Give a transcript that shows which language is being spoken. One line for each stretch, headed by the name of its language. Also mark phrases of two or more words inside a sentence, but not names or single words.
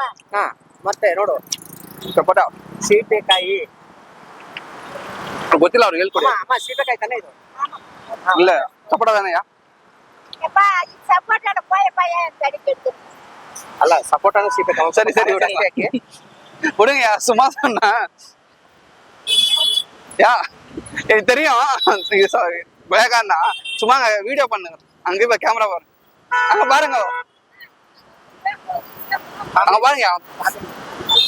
Kannada: ಹಾ ಮತ್ತೆ ನೋಡು ಸಪೋಟ ಸೀಬೆಕಾಯಿ. ಗೊತ್ತಿಲ್ಲ ಅವ್ರಿಗೆ ಹೇಳ್ಕೊಡಿ ಅಮ್ಮ ಸೀಬೆಕಾಯಿ ತಾನೇ ಇದು. ಇಲ್ಲ ಸಪೋಟ ತಾನೆಯಾ ಅಪ್ಪ ಇದು ಸಪೋಟ ಕೊಯ್ಯಪ್ಪ ಅಂತ ಅಡಿಕೆ ಅಲ್ಲ ಸಪೋಟನು ಸೀಬೆಕಾಯಿ. ಸರಿ ಸರಿ
Tamil: விடுங்க சும்மா சொன்னா யா எனக்கு தெரியும் வேகான்னா சும்மா வீடியோ பண்ணுங்க அங்கே போய் கேமரா பாருங்க அங்க பாருங்க அங்க பாருங்க